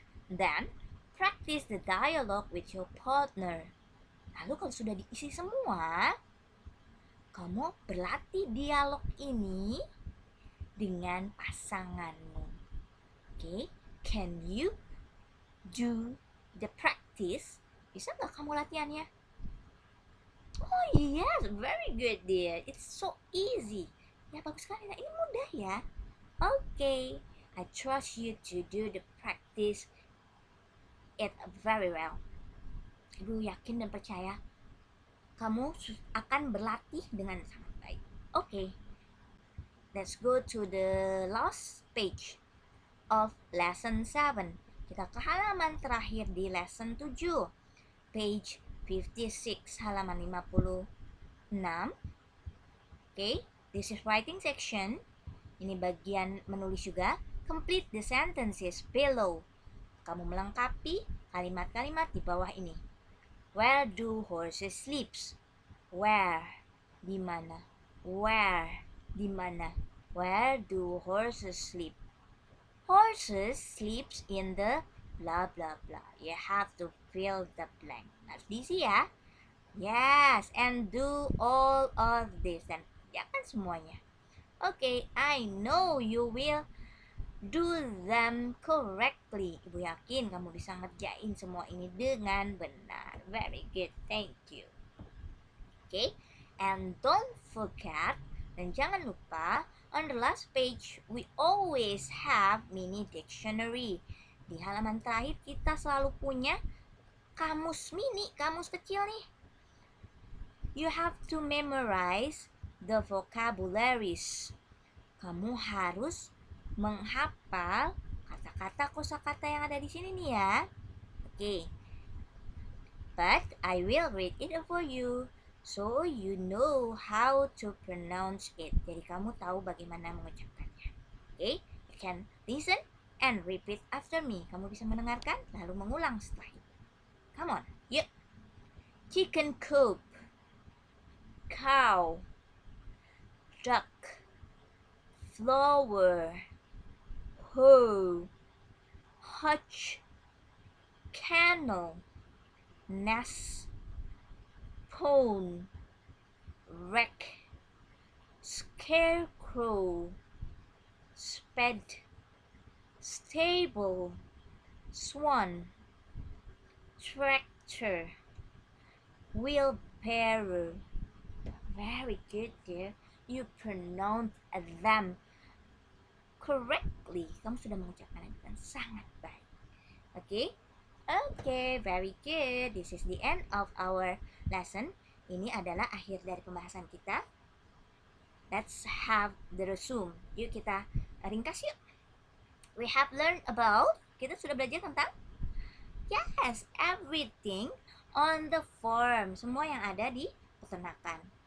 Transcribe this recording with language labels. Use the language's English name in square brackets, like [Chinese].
[English] Then, practice the dialogue with your partner. [Indonesian] Lalu kalau sudah diisi semua, kamu berlatih dialog ini dengan pasanganmu. [English] Okay, can you do the practice? [Indonesian] Bisa nggak kamu latihannya? [English] Oh yes, very good dear. It's so easy. [Indonesian] Ya bagus sekali. Nah, ini mudah ya. [English] Okay, I trust you to do the practice it very well. [Indonesian] Ibu yakin dan percaya kamu akan berlatih dengan sangat baik. [English] Okay, let's go to the last page of lesson 7. [Indonesian] Kita ke halaman terakhir di lesson 7. Page 56, halaman 56. [English] Okay, this is writing section. [Indonesian] Ini bagian menulis juga. [English] Complete the sentences below. [Indonesian] Kamu melengkapi kalimat-kalimat di bawah ini. [English] Where do horses sleep? Where? [Indonesian] Di mana? Where? Di mana? [English] Where do horses sleep? Horses sleeps in the blah blah blah. You have to fill the blank. [Indonesian] Harus diisi ya. [English] Yes, and do all of this. [Indonesian] Dan kerjakan semuanya. [English] Okay, I know you will do them correctly. [Indonesian] Ibu yakin kamu bisa ngerjain semua ini dengan benar. [English] Very good, thank you. Okay, and don't forget, [Indonesian] dan jangan lupa, [English] on the last page we always have mini dictionary. [Indonesian] Di halaman terakhir kita selalu punya kamus mini, kamus kecil nih. [English] You have to memorize the vocabularies. [Indonesian] Kamu harus menghafal kata-kata kosakata yang ada di sini nih ya. Oke. [English] But I will read it for you so you know how to pronounce it. [Indonesian] Jadi kamu tahu bagaimana mengucapkannya. [English] Okay? You can listen and repeat after me. [Indonesian] Kamu bisa mendengarkan lalu mengulang setelah itu. [English] Come on, yuk. Chicken coop, cow, duck, flower, hoe, hutch, kennel, nest, pond, wreck, scarecrow, sped, stable, swan, tractor, wheelbarrow. Very good, dear. You pronounce them correctly. [Indonesian] Kamu sudah mengucapkan dengan sangat baik. [English] Okay? Okay, very good. This is the end of our lesson. [Indonesian] Ini adalah akhir dari pembahasan kita. [English] Let's have the resume. [Indonesian] Yuk kita ringkas yuk. [English] We have learned about, [Indonesian] kita sudah belajar tentang, [English] yes, everything on the farm. [Indonesian] Semua yang ada di peternakan.